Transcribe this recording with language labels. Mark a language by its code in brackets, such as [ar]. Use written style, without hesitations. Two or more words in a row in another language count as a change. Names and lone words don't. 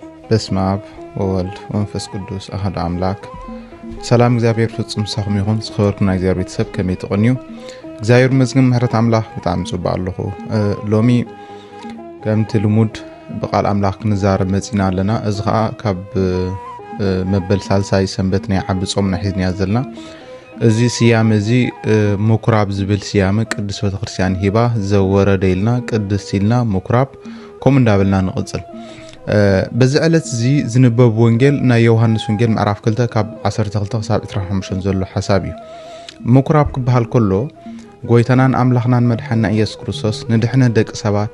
[gez] በስመ አብ ወወልድ ወመንፈስ ቅዱስ አሐዱ አምላክ [ti] ሰላም እግዚአብሔር ፍጹም ሰላም ይሁን ዝኸበርኩና እግዚአብሔር ቤተሰብ ከመይ ተቆኒዩ እግዚአብሔር መዝግም ምሕረት አምላክ በጣም ጽባ ኣለኹ ሎሚ ከምቲ ልሙድ በቃል አምላክ ንዛረብ መጽና ኣለና እዚ ኸኣ ካብ መበል ሳልሳይ ሰንበት ናይ ዓቢ ጾምና ሒዝና ዘለና እዚ ስያመ እዚ ምኩራብ ዝብል ስያመ ቅዱስ ቤተክርስቲያን ሂባ ዘወረደ ኢልና ቅዱስ ኢልና ምኩራብ ከም እንዳበልና ንቕጽል በዚ ዕለት እዚ ዝንበብ ወንጌል ናይ ዮሐንስ ወንጌል ምዕራፍ 2 ካብ 12 ክሳብ 25 ዘሎ ሓሳብ እዩ ምኩራብ ክበሃል ከሎ ጎይታናን አምላኽናን መድሓና ኢየሱስ ክርስቶስ ንድሕነ ደቂ ሰባት